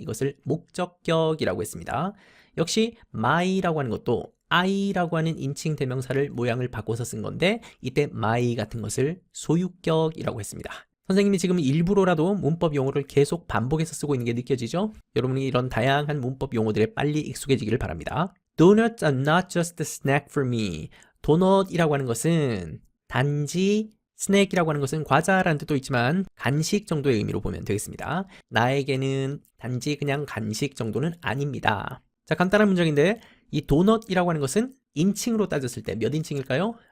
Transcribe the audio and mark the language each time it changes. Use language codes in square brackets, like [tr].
[ko] 이것을 목적격이라고 했습니다. 역시 my라고 하는 것도 I라고 하는 인칭 대명사를 모양을 바꿔서 쓴 건데 이때 my 같은 것을 소유격이라고 했습니다. 선생님이 지금 일부러라도 문법 용어를 계속 반복해서 쓰고 있는 게 느껴지죠? 여러분이 이런 다양한 문법 용어들에 빨리 익숙해지기를 바랍니다. [en] Donuts are not just a snack for me. [ko] 도넛이라고 하는 것은 단지 스낵이라고 하는 것은 과자라는 뜻도 있지만 간식 정도의 의미로 보면 되겠습니다. 나에게는 단지 그냥 간식 정도는 아닙니다. 자, 간단한 문장인데 이 도넛이라고 하는 것은 인칭으로 따졌을 때 몇 인칭일까요?